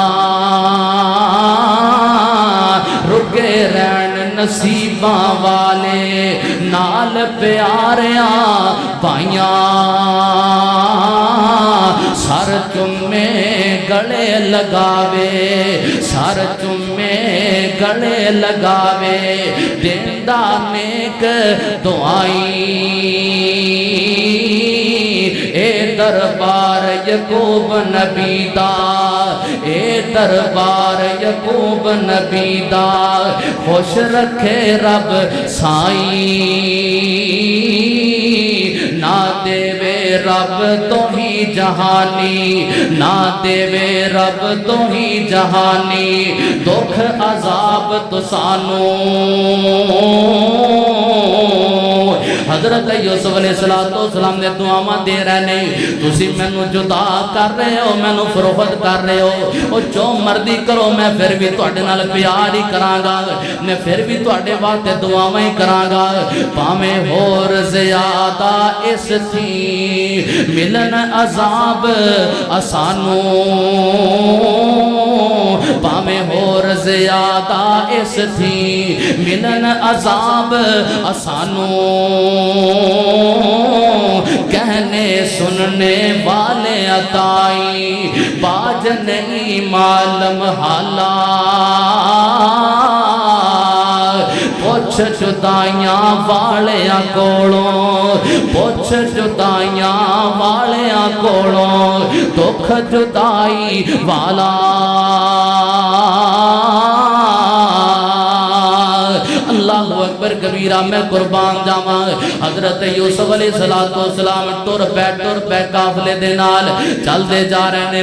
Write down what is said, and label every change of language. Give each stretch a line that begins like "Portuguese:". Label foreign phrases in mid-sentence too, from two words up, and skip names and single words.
Punjabi: رکے رہن نصیباں والے نال پیاریاں بھائیاں سر چمے گلے لگاوے سر چمے گلے لگاوے دیندہ نیک دعائی اے دربار یعقوب نبی دا اے دربار یعقوب نبی دا خوش رکھے رب سائیں نہ دے وے رب تو ہی جہانی نہ دے وے رب تو ہی جہانی دکھ عذاب تو سانو حضرت یوسف
Arabic: علیہ السلام
Punjabi: نے دعاواں دے رہے نے تسی مینوں جدا کر رہے ہو مینوں فروخت کر رہے ہو او جو مرضی کرو میں پھر بھی تواڈے نال پیار ہی کراں گا میں پھر بھی تواڈے واسطے دعاواں ہی کراں گا پاویں ہور زیادہ اس تھی ملن عذاب اسانو پاویں ہور زیادہ اس تھی ملن عذاب اسانو کہنے سننے والے عطائی باج نہیں معلوم حالا پوچھ جدائیاں والیاں کولوں پوچھ جدائیاں والیاں کولوں دکھ جدائی والا
Arabic: اللہ اکبر کبیرہ
Punjabi: میں قربان جاواں حضرت یوسف
Arabic: علیہ السلام
Punjabi: ٹر پہ قافلے دے نال چل دے جا رہے نے